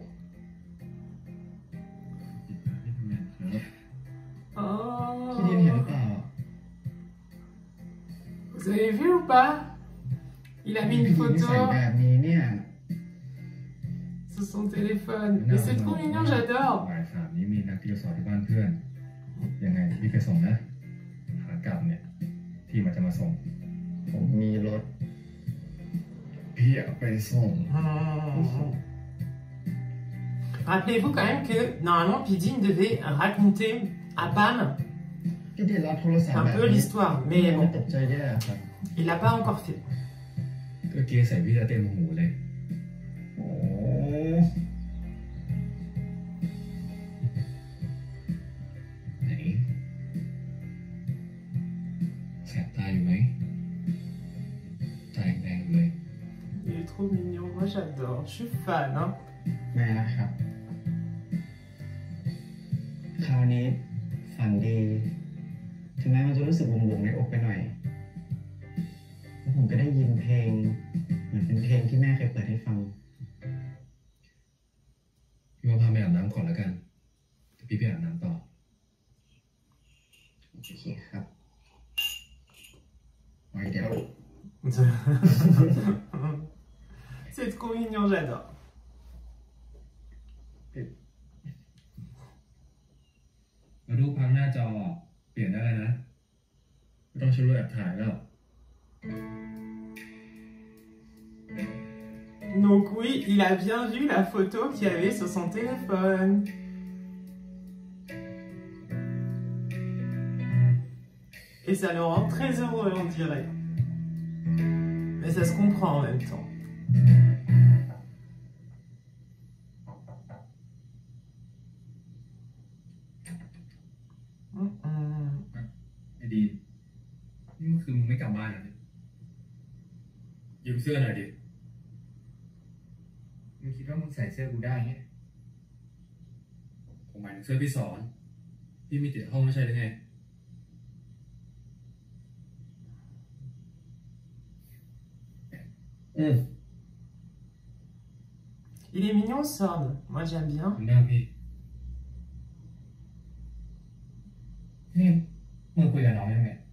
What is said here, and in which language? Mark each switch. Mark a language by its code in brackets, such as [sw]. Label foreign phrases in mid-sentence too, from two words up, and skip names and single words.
[th] Oh. พี่นิดเห็นหรือเปล่า [fr] Vous avez vu ou pas? Il a mis une [th] พี่นิด [fr] photo [th] ใส่แบบนี้เนี่ย [fr] sur son téléphone. Mais c'est trop mignon, j'adore. [th] บ่าย3นี้มีนัดที่จะสอนที่บ้านเพื่อนยังไงพี่ไปส่งนะขากลับเนี่ยพี่มันจะมาส่งผมมีรถพี่อยากไปส่ง [fr] Rappelez-vous quand même que normalement Pidine devait raconter à Pam [th] พี่ได้รับโทรศัพท์ [fr] un [th] แบบ [fr] peu [th] นี้ [fr] l'histoire, mais [th] มัน [fr] bon, [th] ตกใจแย่ครับ [fr] il l'a pas encore fait. [th] ก็เกียร์ใส่พี่จะเต็มหูเลยโอ้ไหนแสบตาอยู่ไหมตาแดงๆเลย [fr] Il est trop mignon, moi j'adore, je suis fan. Hein. [th] แม่นะครับคราวนี้ฝันดีถึงแม้มันจะรู้สึกวงๆในอกไปหน่อยแล้วผมก็ได้ยินเพลงเหมือนเป็นเพลงที่แม่เคยเปิดให้ฟังพี่ว่าพาไปอาบน้ำก่อนแล้วกันเดี๋ยวพี่ไปอาบน้ำต่อโอเคครับไว้เดี๋ยว [fr] C'est trop mignon, j'adore. [th] แล้วรูปพังหน้าจอเปลี่ยนได้แล้วนะไม่ต้องใช้รูปแอบถ่ายแล้ว [fr] Donc oui, il a bien vu la photo qu'il y avait sur son téléphone. Et ça le rend très heureux, on dirait. Mais ça se comprend en même temps. [th] ไอ้ดีนี่มันคือมึงไม่กลับบ้านเหรอเนี่ยยืมเสื้อหน่อยดิมึงคิดว่ามึงใส่เสื้อกูได้ไงผมหมายถึงเสื้อพี่สอนพี่มีติดห้องไม่ใช่หรือไง [fr] Il est mignon, Sorn. Moi, j'aime bien. [th] หน้าพี่นี่มึงคุยกับน้องยังไง